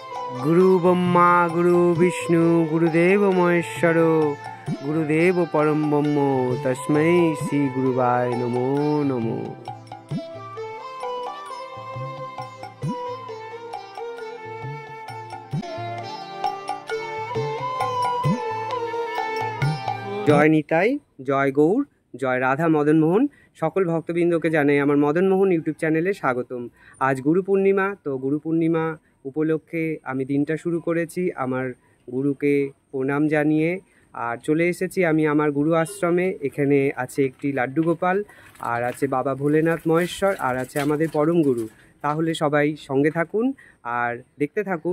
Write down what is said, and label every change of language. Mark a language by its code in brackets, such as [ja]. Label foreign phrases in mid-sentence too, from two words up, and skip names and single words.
[sa] गुरु ब्रह्मा गुरु विष्णु गुरुदेव महेश्वर गुरुदेव परम ब्रह्म तस्मै श्री गुरुवाय नमो नमो। [bn] জয় নিতাই, জয় গৌর, জয় রাধা মদন মোহন। সকল ভক্তবৃন্দকে জানাই আমার মদন মোহন ইউটিউব চ্যানেলে স্বাগতম। আজ গুরু পূর্ণিমা, তো গুরু পূর্ণিমা উপলক্ষে আমি দিনটা শুরু করেছি আমার গুরুকে প্রণাম জানিয়ে। আর চলে এসেছি আমি আমার গুরু আশ্রমে। এখানে আছে একটি লাড্ডু গোপাল, আর আছে বাবা ভোলেনাথ মহেশ্বর, আর আছে আমাদের পরম গুরু। তাহলে সবাই সঙ্গে থাকুন আর দেখতে থাকুন।